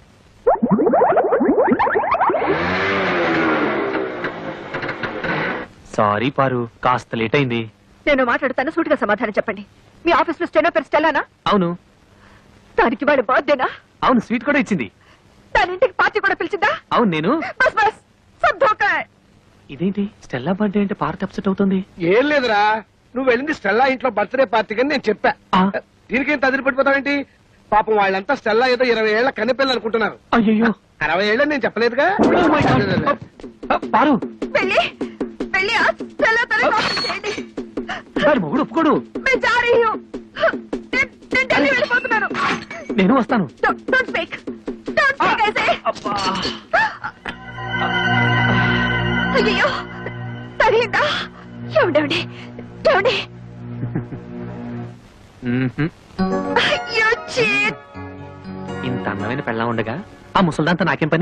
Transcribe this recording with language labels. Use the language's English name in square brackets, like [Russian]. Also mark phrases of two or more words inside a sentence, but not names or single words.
[Telugu] సారీ పారు, కాస్త లేట్ అయింది. నేను మాట్లాడుతాను, సూటిగా సమాధానం చెప్పండి. మీ ఆఫీస్ లో స్టెనో పేరు స్టెల్లానా? అవును. దానికి వాడు బర్త్డేనా? అవును, స్వీట్ కూడా ఇచ్చింది. దాని ఇంటికి పార్టీ కూడా పిలిచిందా? అవును నేను. [Hindi] बस बस सब धोखा है. [Telugu] ఇదేంటి స్టెల్లా బర్త్డే అంటే పార్వతి అప్సెట్ అవుతుంది? ఏం లేదురా, నువ్వు వెళ్ళింది స్టెల్లా ఇంట్లో బర్త్డే పార్టీ అని నేను చెప్పా. ఆ. దీనికి ఎంత అదిరిపడిపోతావేంటి? పాపం వాళ్ళంతా స్టెల్లా ఏదో 20 ఏళ్ల కన్నెపిల్లలు అనుకుంటున్నారు. అయ్యో 60 ఏళ్ళని నేను చెప్పలేదుగా. పారు, వెళ్ళి వెళ్ళి ఆ స్టెల్లా తల కాపీ చేయండి. వాడి మొగుడు ఒప్పుకోడు. [Hindi] मैं जा रही हूँ. [Telugu] నేను ఢిల్లీ వెళ్ళిపోతున్నాను. నేను వస్తాను. [English] Don't speak. Don't speak ऐसे. [Telugu] అయ్యో తగిలిందా? ఏమండి ఏమండి? అయ్యో చీట్. ఇంత అందమైన పెళ్ళా ఉండగా ఆ ముసల్దాంతా నాకేం పని?